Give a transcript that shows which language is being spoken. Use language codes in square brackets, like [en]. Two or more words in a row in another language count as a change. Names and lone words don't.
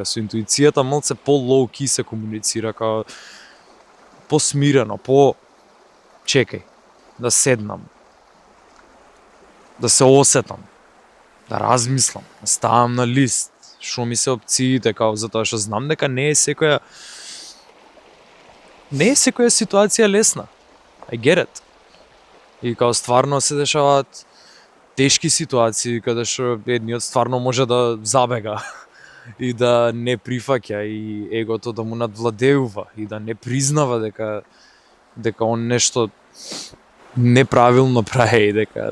[mk] Со интуицијата малце по-лоу-ки се комуницира, као посмирено, чекај, да седнам, да се осетам, да размислам, да ставам на лист, што ми се опциите, као затоа што знам дека не е секоја ситуација лесна. [en] I get it. [mk] И као стварно се дешаваат тешки ситуации каде што едниот стварно може да забега и да не прифаќа и егото да му надвладеува и да не признава дека он нешто неправилно прави и дека